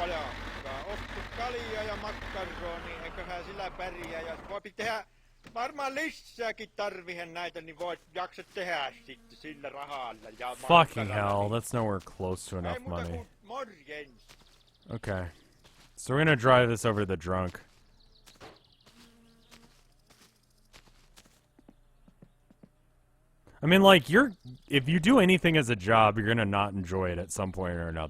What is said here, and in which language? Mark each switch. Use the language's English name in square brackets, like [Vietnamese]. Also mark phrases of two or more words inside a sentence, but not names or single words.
[Finnish] Ostu kaljaa ja makkaronia, eiköhän sillä pärjää. Ja voi tehdä, varmaan lisääkin tarvihen näitä, niin voit jaksa tehdä sitten sillä rahalla. Ja [English] fucking hell, that's nowhere close to enough money. [Finnish] Morjens. [English] Okay. So we're gonna drive this over to the drunk. I mean, like, if you do anything as a job, you're gonna not enjoy it at some point or another.